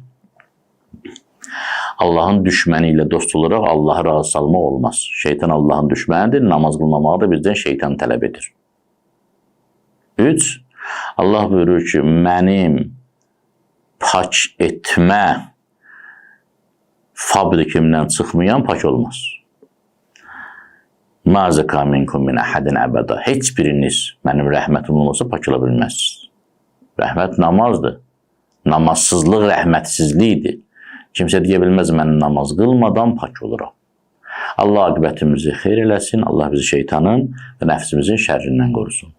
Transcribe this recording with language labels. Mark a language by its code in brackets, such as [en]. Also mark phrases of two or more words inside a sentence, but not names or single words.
[az] Allahın düşməni ilə dost olaraq Allahı razı salmaq olmaz. Şeytan Allahın düşmənidir, namaz qılmamağı da bizdən şeytan tələb edir. 3. Allah buyurur ki, mənim pak etmə fabrikimdən çıxmayan pak olmaz. [ar] مَا زَكَى مِنْكُمْ مِنْ أَحَدٍ [az] əbədə Heç biriniz mənim rəhmətim olmasa pak ola bilməzsiniz. Rəhmət namazdır. Namazsızlıq rəhmətsizlikdir. Kimsə deyə bilməz, mən namaz qılmadan pak oluram. Allah aqibətimizi xeyr eləsin, Allah bizi şeytanın və nəfsimizin şərrindən qorusun.